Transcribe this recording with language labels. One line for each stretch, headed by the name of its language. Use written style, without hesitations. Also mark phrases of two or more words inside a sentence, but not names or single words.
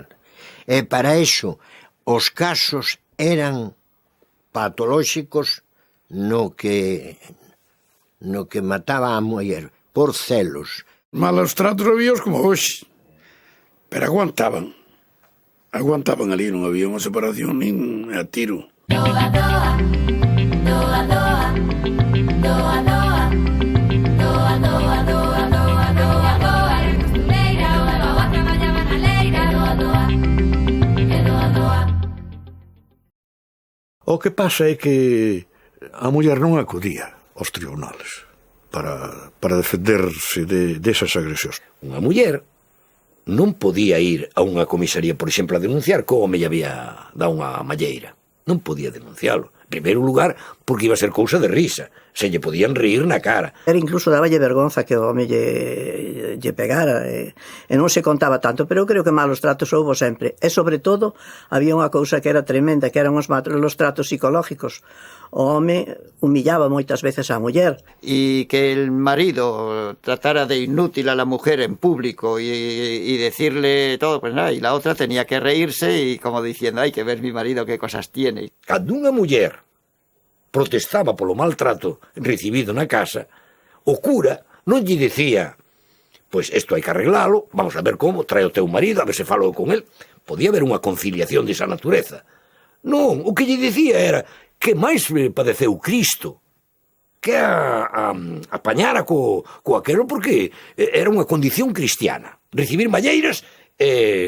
Galician: E para iso os casos eran patolóxicos no que mataba a muller por celos. Malos tratos habíos como hoxe, pero aguantaban ali, non había unha separación nin a tiro. Doa, doa, doa, doa, doa, doa, doa, doa, doa, doa, doa, doa, eres costureira, doa, doa, outra mañá banaleira, doa, doa, e doa, doa. O que pasa é que a muller non acudía aos tribunales para defenderse desas agresións. Unha muller non podía ir a unha comisaría, por exemplo, a denunciar que o home lle había dado unha malleira. Non podía denuncialo. En primeiro lugar, porque iba a ser cousa de risa. Se lle podían reír na cara. Era incluso daballe vergonza que o home lle pegara, e non se contaba tanto, pero creo que malos tratos houbo sempre. E, sobre todo, había unha cousa que era tremenda, que eran os tratos psicológicos. O home humillaba moitas veces á muller.
Spanish: Y que el marido tratara de inútil a la mujer en público y decirle todo, pues nada, y la otra tenía que reírse y como diciendo: hay que ver mi marido qué cosas tiene.
Galician: Cando unha muller protestaba polo maltrato recibido na casa, o cura non lle dicía: pois isto hai que arreglalo, vamos a ver como, trae o teu marido, a ver se falo con el. Podía haber unha conciliación desa natureza. Non, o que lle dicía era que máis padeceu Cristo, que apañara co aquelo, porque era unha condición cristiana, recibir malleiras e soportalas.